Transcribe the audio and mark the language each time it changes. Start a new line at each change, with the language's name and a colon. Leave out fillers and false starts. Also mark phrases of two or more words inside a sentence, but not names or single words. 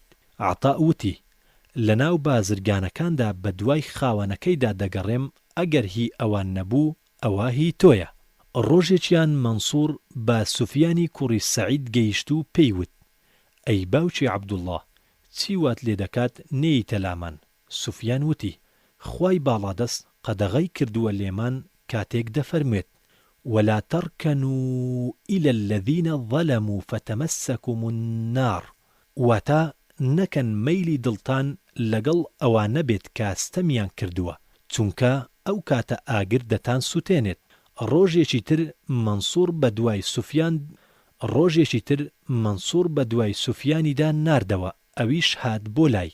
Central Kurdish: عەتا وتی لەناو بازرگانەکاندا بە دوای خاوەنەکەیدا دەگەڕێم ئەگەر هی ئەوان نەبوو ئەوە هی تۆیە. ڕۆژێکیان مەنسوور بە سوفیانی کوڕی سەعید گەیشت و پێیوت: ئەی باوکی عەبدوڵڵاه، چی وات لێ دەکات نێیتە لامان؟ سوفیان وتی: خوای باڵادەست قەدەغەی کردووە لێمان کاتێک دەفەرموێت:
Arabic: ولا تركنوا إلى الذين ظلموا فتمسكم النار.
Central Kurdish: واتە نەکەن مەیلی دڵتان لەگەڵ ئەوانە بێت کاستەمیان کردووە، چونکە ئەو کاتە ئاگر دەتان سوتێنێت. ڕۆژێکی تر مەنسوور بە دوای سوفیانیدا ناردەوە، ئەویش هات بۆ لای.